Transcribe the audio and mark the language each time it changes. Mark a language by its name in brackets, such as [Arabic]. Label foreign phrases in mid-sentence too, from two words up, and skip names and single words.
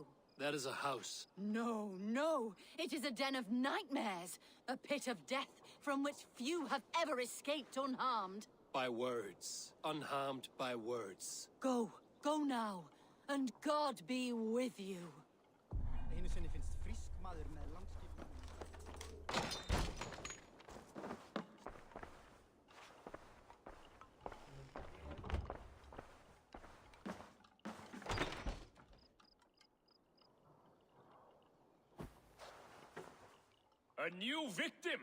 [English] That is a house. No, no. It is a den of nightmares. A pit of death from which few have ever escaped unharmed. By words. Unharmed by words. Go. Go now. And God be with you. [Icelandic] Einu sinni finnst frísk maður með langskip. [English] A new victim?